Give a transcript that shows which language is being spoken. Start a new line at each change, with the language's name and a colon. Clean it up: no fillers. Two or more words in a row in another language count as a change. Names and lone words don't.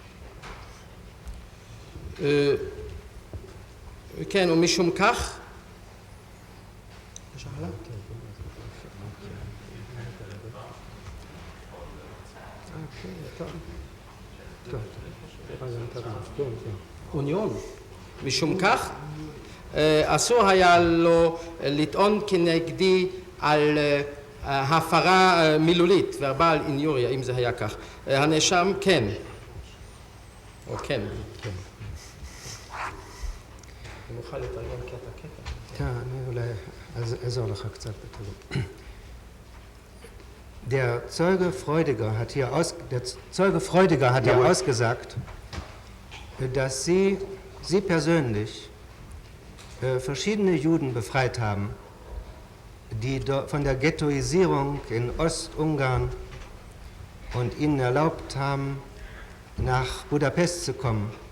Hebrew: כן, ומשום כך משום כך אסור היה לו לטעון כנגדי על הפרה מילולית,
Latin: verbal injuria,
Hebrew: אם זה היה כך. הנאשם כן. או כן. אני מוכן לתרגם קטע. אני אולי אעזור לך קצת בטלו.
German: Der Zeuge Freudiger hat hier ausgesagt, dass Sie persönlich verschiedene Juden befreit haben, die von der Ghettoisierung in Ostungarn und ihnen erlaubt haben, nach Budapest zu kommen,